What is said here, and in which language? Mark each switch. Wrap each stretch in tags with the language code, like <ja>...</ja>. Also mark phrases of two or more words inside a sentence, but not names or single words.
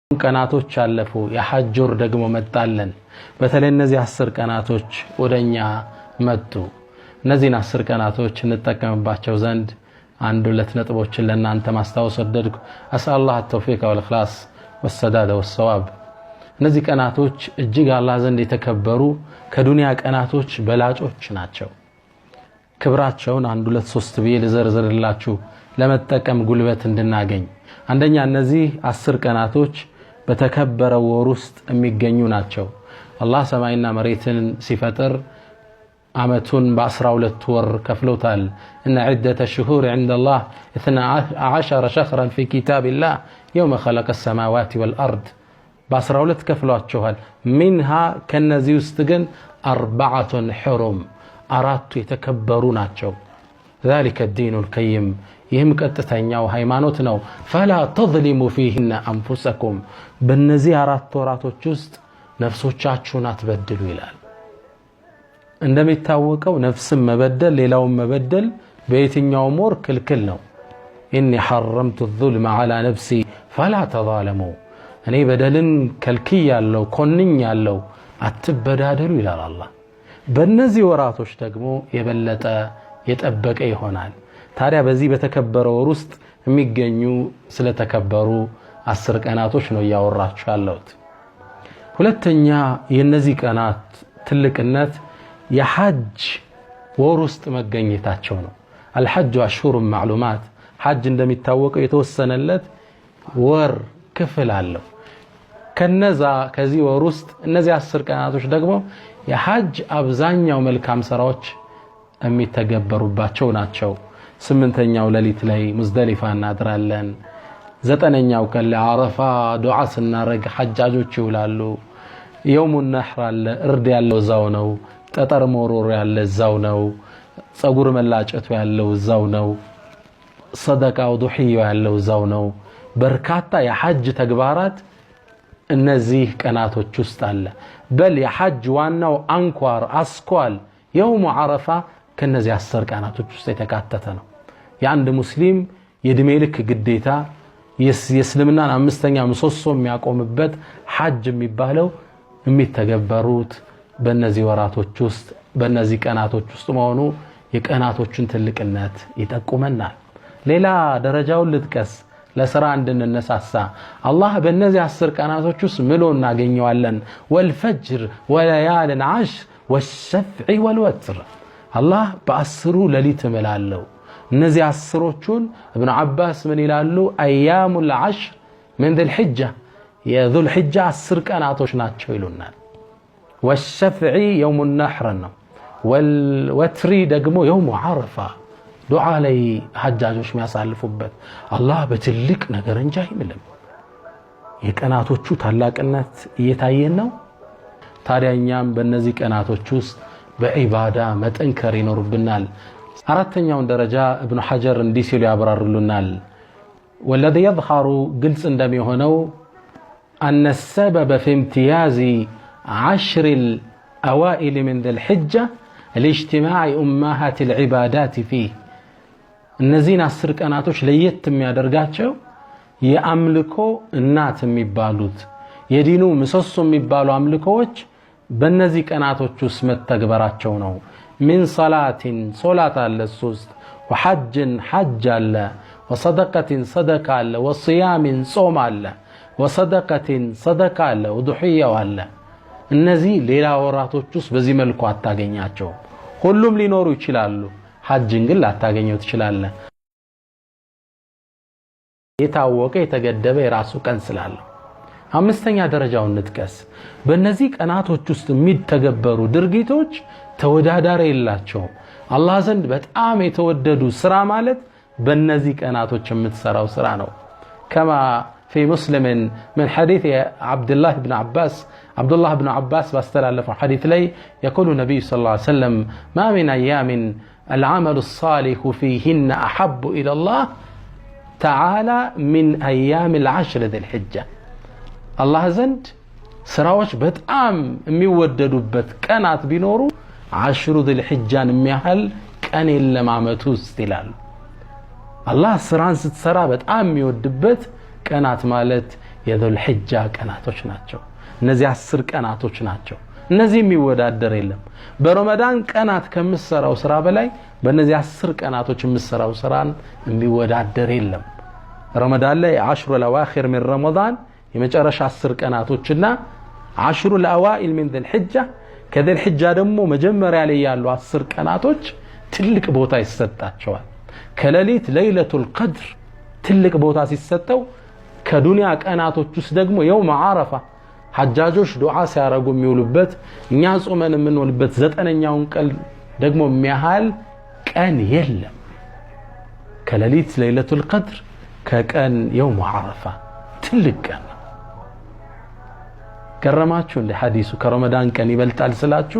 <am>ቀናቶች አለፉ የሐጅ ወር ደግሞ መጣለን በተለይ እነዚህ 10 ቀናቶች ወደኛ መጡ እነዚህን 10 ቀናቶች እንጠቀምባቸው ዘንድ አንድ ሁለት ነጥቦችን ለእናንተ ማስታወስ ወደድኩ አስአላህ</am> <ar>التوفيق والإخلاص والسداد والصواب</ar> <am>እነዚህ ቀናቶች እጅግ አላህ ዘንድ የተከበሩ ከዱንያ ቀናቶች በላጮች ናቸው ክብራቸውን አንድ ሁለት ሶስት ብዬ ልዘርዝርላችሁ ለመጠቀም ጉልበት እንድናገኝ አንደኛ እነዚህ 10 ቀናቶች በተከበረው ወር ውስጥ የሚገኙ ናቸው አላህ ሰማይና መሬትን ሲፈጥር አመቱን በ12 ወር ከፍሎታል</am> <ar>ان عده الشهور عند الله 12 شهرا في كتاب الله يوم خلق السماوات والارض ب12</ar> <am>ከፍሏቸዋል منها ከነዚህ ውስጥ ግን 4 حرم አራቱ የተከበሩ ናቸው</am> <ar>ذلك الدين القيم</ar> <am>ይህም ቀጥተኛው ሃይማኖት ነው</am> <ar>فلا تظلموا فيهن انفسكم</ar> <am>በእነዚህ አራት ወራቶች ውስጥ ነፍሶቻችሁን አትበድሉ ይላል እንደሚታወቀው ነፍስን መበደል ሌላውን መበደል በየትኛው ወር ክልክል ነው</am> <ar>اني حرمت الظلم على نفسي فلا تظالموا</ar> <am>እኔ በደልን ከልክያለሁ ኮንኛለሁ አትበዳደሉ ይላል አላህ በእነዚህ ወራቶች ደግሞ የበለጠ የጠበቀ ይሆናል ታዲያ በዚህ በተከበረው ወር ውስጥ የሚገኙ ስለተከበሩ 10 ቀናቶች ነው ያወራችሁ ያለሁት ሁለተኛ የነዚህ ቀናት ትልቅነት የሐጅ ወር ውስጥ መገኘታቸው ነው</am> <ar>الحج اشهر معلومات</ar> <am>ሐጅ እንደሚታወቀው የተወሰነለት ወር ክፍል አለው ከዚህ ወር ውስጥ እነዚህ 10 ቀናቶች ደግሞ የሐጅ አብዛኛው መልካም ስራዎች የሚተገበሩባቸው ናቸው 8ኛው ሌሊት ላይ ሙዝደሊፋ እናድራለን 9ኛው ቀን ለአረፋ ዱዓ ስናረግ ሐጃጆች ይውላሉ</am> <ar>يوم النحر</ar> <am>አለ እርድ ያለው ዛው ነው ጠጠር ሞሮር ያለ ዛው ነው ጸጉር መላጨቱ ያለው ዛው ነው ሰደቃው ዱህያ ያለው ዛው ነው በርካታ የሐጅ ተግባራት እነዚህ ቀናቶች ውስጥ አለ በል የሐጅ ዋናው አንኳር አስኳል</am> <ar>يوم عرفه</ar> <am>ከነዚህ 10 ቀናቶች ውስጥ የተካተተ ነው የአንድ ሙስሊም የእድሜ ልክ ግዴታ የእስልምናን አምስተኛ ምሰሶ የሚያቆምበት ሐጅ የሚባለው የሚተገበሩት በእነዚህ ወራቶች ውስጥ በእነዚህ ቀናቶች ውስጥ መሆኑ የቀናቶችን ትልቅነት ይጠቁመናል ሌላ ደረጃውን ልጥቀስ ለሥራ እንድንነሳሳ አላህ በእነዚህ 10 ቀናቶች ውስጥ ምሎ እናገኘዋለን</am> <ar>والفجر وليال عشر والشفع والوتر</ar> <am>አላህ በ10 ሌሊት መላለው እነዚህ 10ዎቹን ابن عباس ምን ይላሉ</am> <ar>ايام العشر من ذي الحجه</ar> <am>የذو الحجه 10 ቀናቶች ናቸው ይሉናል</am> <ar>والشفع يوم النحر</ar> <am>ነው والوتر ደግሞ</am> <ar>يوم عرفه</ar> <am>ዱዓ ላይ ሐጃጆች የሚያሳልፉበት አላህ በትልቅ ነገር እንጂ አይምልም የቀናቶቹ ታላቅነት እየታየን ነው ታዲያኛም በእነዚህ ቀናቶች ውስጥ በዒባዳ መጠንከር ይኖርብናል አራተኛውን ደረጃ ابن حجر እንዲህ ሲሉ ያብራሩልናል</am> <ar>والذي يظهر</ar> <am>ግልጽ</am> <ar>እንደሚሆነው أن السبب في امتياز 10 الأوائل من ذي الحجة الاجتماع أمهات العبادات فيه እነዚህን 10</ar> <am>ቀናቶች ለየት የሚያደርጋቸው የአምልኮ እናት የሚባሉት የዲኑ ምሰሶ የሚባሉ አምልኮዎች በእነዚህ ቀናቶች ውስጥ መተግበራቸው ነው</am> <ar>من صلاة صلاة</ar> <am>አለ 3</am> <ar>وحج حج</ar> <am>አለ</am> <ar>وصدقة صدقة</ar> <am>አለ وصيام ጾም አለ</am> <ar>وصدقة صدقة</ar> <am>አለ وضحية አለ እነዚህ ሌላ ወራቶች ውስጥ በዚህ መልኩ አታገኛቸው ሁሉም ሊኖሩ ይችላሉ ሐጅን ግን ላታገኘው ትችላለህ የታወቀ የተገደበ የራሱ ቀን ስላለ አምስተኛ ደረጃውን ንጥቀስ በእነዚህ ቀናቶች ውስጥ የሚተገበሩ ድርጊቶች ተወዳዳሪ የላቸው አላህ ዘንድ በጣም የተወደዱ ስራ ማለት በእነዚህ ቀናቶች የምትሰራው ስራ ነው</am> <ar>كما في مسلم من حديث عبد الله بن عباس باستلف حديث لي يقول النبي صلى الله عليه وسلم ما من ايام العمل الصالح فيهن احب الى الله تعالى من ايام العشر ذي الحجه الله</ar> <am>ዘንድ ስራዎች በጣም የሚወደዱበት ቀናት ቢኖሩ 10 ذي الحجه የሚያህል ቀን የለማመቱ ውስጥ ይላል አላህ ስራን ስትሰራ በጣም የሚወድበት ቀናት ማለት የዙል ሒጃ ቀናቶች ናቸው። እነዚህ 10 ቀናቶች ናቸው። እነዚህ የሚወዳደር የለም። በረመዳን ቀናት ከምትሰራው ስራ በላይ በእነዚህ 10 ቀናቶች የምትሰራው ስራን የሚወዳደር የለም። ረመዳን ላይ 10</am> <ar>الأواخر من رمضان</ar> <am>የመጨረሻ 10 ቀናቶችና 10</am> <ar>الأوائل من ذي الحجة</ar> <am>ከذي الحجة ደግሞ መጀመሪያ ላይ ያሉ 10 ቀናቶች ትልቅ ቦታ ይሰጣቸዋል። ከሌሊት ለይለቱል ቀድር ትልቅ ቦታ ሲሰጠው ከዱንያ ቀናቶች ውስጥ ደግሞ የውም ዓረፋ ሐጃጆች ዱዓ ሲያረጉ የሚውሉበት እኛ ጾመን የምንውልበት 9ኛውን ቀን ደግሞ የሚያህል ቀን የለም። ከሌሊት ለይለቱል ቀድር ከቀን የውም ዓረፋ ትልቅ ቀን ነው። ገረማችሁ እንደ ሐዲሱ ከረመዳን ቀን ይበልጣል ስላችሁ?</am>